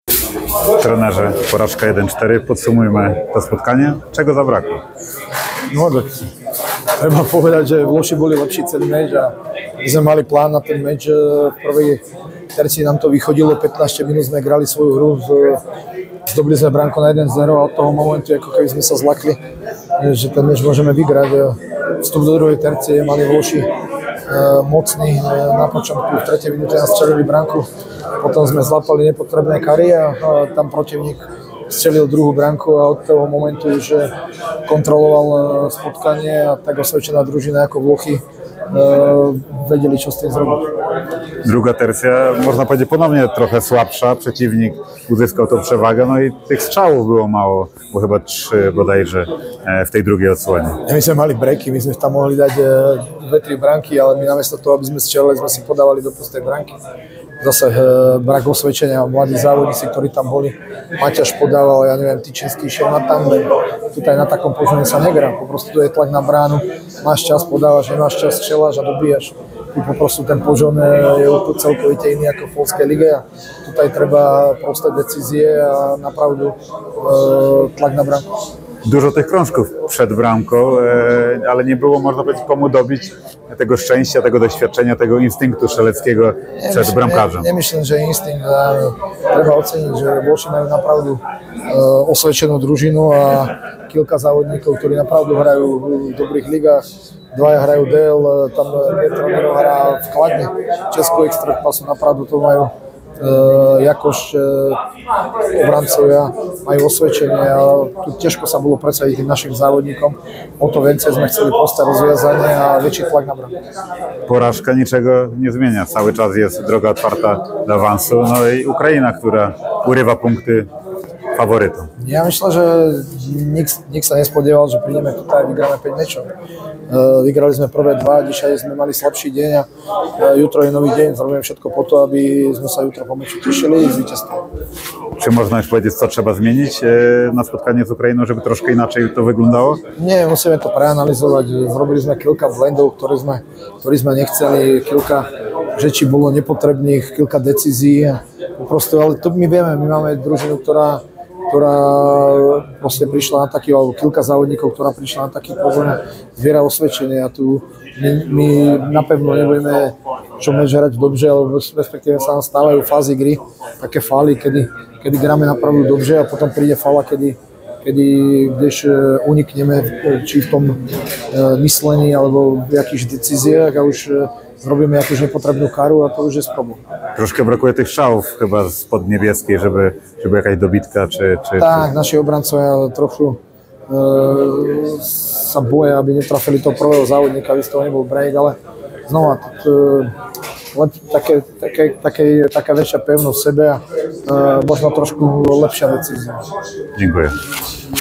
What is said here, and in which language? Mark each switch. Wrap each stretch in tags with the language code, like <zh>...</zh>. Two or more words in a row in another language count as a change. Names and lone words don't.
<pl>Trenerze, porażka 1-4. Podsumujmy to spotkanie. Czego zabrakło?</pl> <sk>No tak, treba povedať, že Vloši boli lepší celý meč a my sme mali plán na ten meč. V prvej tercii nám to vychodilo, 15 minút sme hrali svoju hru, zdobili sme bránku na 1-0 a od toho momentu, ako keby sme sa zlakli, že ten meč môžeme vygrať. Vstup do druhej tercie mali Vloši mocný, na počiatku v 3. minúte nás strelili bránku, potom sme zlapali nepotrebné kary a tam protivník strelil druhú branku a od toho momentu už kontroloval spotkanie a tak osvedčená družina ako Vlochy vedeli, čo s tým zrobić.</sk> <pl>Druga tercja, można powiedzieć, ponownie trochę słabsza. Przeciwnik uzyskał tą przewagę, no i tych strzałów było mało, bo chyba 3 bodajże w tej drugiej odsłonie.</pl> <sk>My sme mali breaky, my sme tam mohli dať 2-3 branky, ale my namiesto toho, aby sme strelili, sme si podávali do pustej branky. Zase brak osvedčenia, mladí závodníci, ktorí tam boli. Maťaš podával, ja neviem, Tyčinský išiel na tandem. Tutaj na takom požení sa negrá, prosto tu je tlak na bránu, máš čas, podávaš, nemáš čas, strieľaš a dobíjaš. Tu poprostu ten požon je celkovite iný ako v Polskej lige a tutaj treba prosté decízie a napravdu tlak na bránu.</sk> <pl>Dużo tych krążków przed bramką, ale nie było, można powiedzieć, komu dobić tego szczęścia, tego doświadczenia, tego instynktu strzeleckiego przed bramkarzem. Nie myślę, że instynkt.</pl> <sk>Treba oceniť, že Vlši majú napravdu osvedčenú družinu a kilka závodníkov, ktorí napravdu hrajú v dobrých ligách. Dvaja hrajú DL, tam Petr hrá v Kladne, Českú extraklasu, napravdu to majú jakož obrancovia, majú osvedčenie a tu ťažko sa bolo predsadiť tým našim závodníkom.</sk> <pl>O to więcej</pl> <sk>sme chceli proste rozwiązanie a väčší tlak na bramkę.</sk> <pl>Porażka niczego nie zmienia, cały czas jest droga otwarta do awansu, no i Ukraina, która urywa punkty faworytom.</pl> <sk>Ja myślę, že nikt sa nespodieval, že prídeme tutaj a vygráme 5 mečov. Vygrali sme prvé 2, dzisiaj sme mali slabší deň a jutro je nový deň. Zrobíme všetko po to, aby sme sa jutro po meču tešili i zwycięstwo.</sk> <pl>Czy można już powiedzieć, co trzeba zmienić na spotkanie z Ukrainą, żeby troszkę inaczej to wyglądało?</pl> <sk>Nie, musíme to preanalizovať. Zrobili sme kilka blendov, ktorý sme nechceli,</sk> <pl>kilka rzeczy</pl> <sk>bolo nepotrebných, kilka decízií. Prosto, ale to my vieme, my máme družinu, ktorá proste prišla na taký, alebo kilka závodníkov, ktorá prišla na taký pozor, zviera osvedčenie a tu my napevno nebudeme čo meč hrať dobře, alebo respektíve sa nám stávajú fázy gry, také fály, kedy hráme napravdu dobře a potom príde fála, když unikneme či v tom myslení alebo v jakých decíziách a už</sk> <pl>zrobimy jakąś</pl> <sk>nepotrebną karu,</sk> <pl>a to już jest problem. Troszkę brakuje tych strzałów chyba spod niebieskiej, żeby jakaś dobitka czy...</pl> <sk>Tak,</sk> <pl>nasi obrońcy trochę</pl> <sk>sa boja, aby netrafili toho prvého závodníka, aby z toho nebol break, ale znova taká väčšia pevnosť v sebe a možno trošku lepšia decízia.</sk> <pl>Dziękuję.</pl>